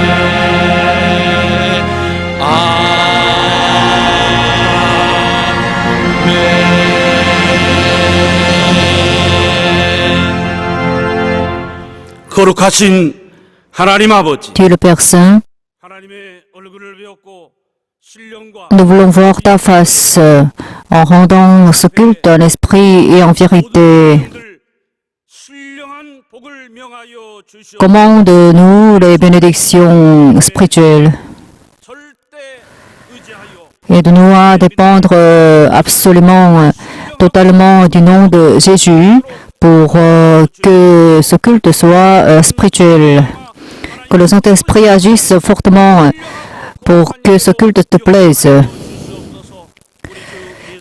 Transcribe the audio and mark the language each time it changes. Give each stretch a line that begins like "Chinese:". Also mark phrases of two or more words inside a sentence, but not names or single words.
Korean: 거룩하신 하나님 아버지,
French: Dieu le Père Saint,
Korean: 하나님의 얼굴을 배웠고 신령과
French: nous voulons voir ta face en rendant ce culte en esprit et en vérité.
Korean: 신령한 복을 명하여 주시옵소서.
French: Commande-nous les bénédictions spirituelles.
Korean: 절대 의지하여
French: Aide-nous à dépendre absolument, totalement du nom de Jésus pour que ce culte soit spirituel. Que le Saint-Esprit agisse fortement pour que ce culte te plaise.